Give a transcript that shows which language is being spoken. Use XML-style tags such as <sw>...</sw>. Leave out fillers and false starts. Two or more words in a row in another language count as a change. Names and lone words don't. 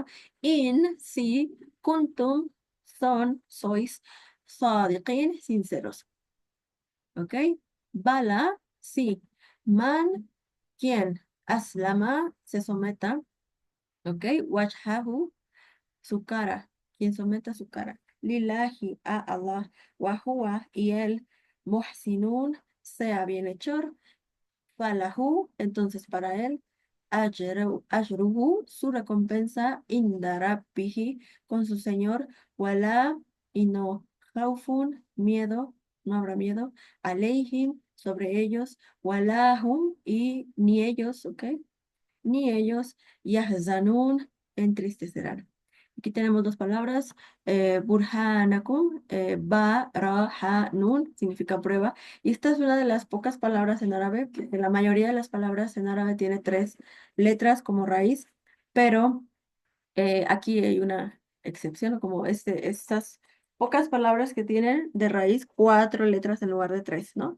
<es>In, si, kuntum, sois, sadiqin, sinceros. ¿Ok? Bala, sí. Man, quien aslama, se someta. ¿Ok? Wajhahu, su cara. Quien someta su cara. Lillahi, a Allah. Wahua, y él. Muhsinun, sea bienhechor. Falahu, entonces para él. Ajruhu, su recompensa.</es> <ar>عند ربه,</ar> <es>con su Señor. Wala, y no. Khawfun, miedo, no habrá miedo. Aleihim, sobre ellos. Walahum, y ni ellos, ¿ok? Ni ellos. Yahzanun, entristecerán. Aquí tenemos dos palabras,</es> <ar>برهانكم، باء, راء، هاء، نون,</ar> <es>significa prueba. Y esta es una de las pocas palabras en árabe, que la mayoría de las palabras en árabe tiene tres letras como raíz, pero aquí hay una excepción, ¿no? Como estas pocas palabras que tienen de raíz cuatro letras en lugar de tres, ¿no?</es>